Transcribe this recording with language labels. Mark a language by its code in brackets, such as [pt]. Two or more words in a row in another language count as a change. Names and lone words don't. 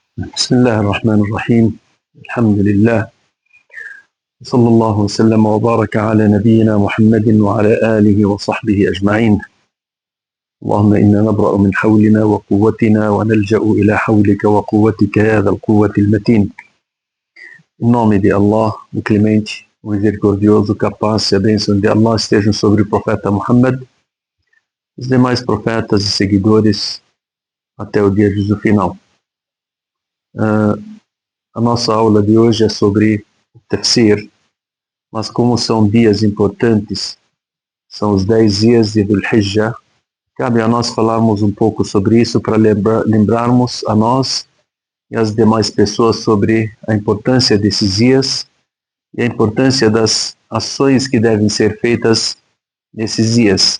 [ar] بسم الله الرحمن الرحيم. الحمد لله، صلى الله وسلم وبارك على نبينا محمد وعلى آله وصحبه أجمعين. اللهم إنا نبرأ من حولنا وقوتنا ونلجأ إلى حولك وقوتك يا ذا القوة المتين. [pt] Em nome de Allah, o clemente, o misericordioso, que a paz e a bênção de Allah estejam sobre o profeta Muhammad, os demais profetas e seguidores até o dia de juízo final. A nossa aula de hoje é sobre tafsir, mas como são dias importantes, são os 10 dias de Dhul Hijjah, cabe a nós falarmos um pouco sobre isso para lembrarmos a nós e as demais pessoas sobre a importância desses dias e a importância das ações que devem ser feitas nesses dias.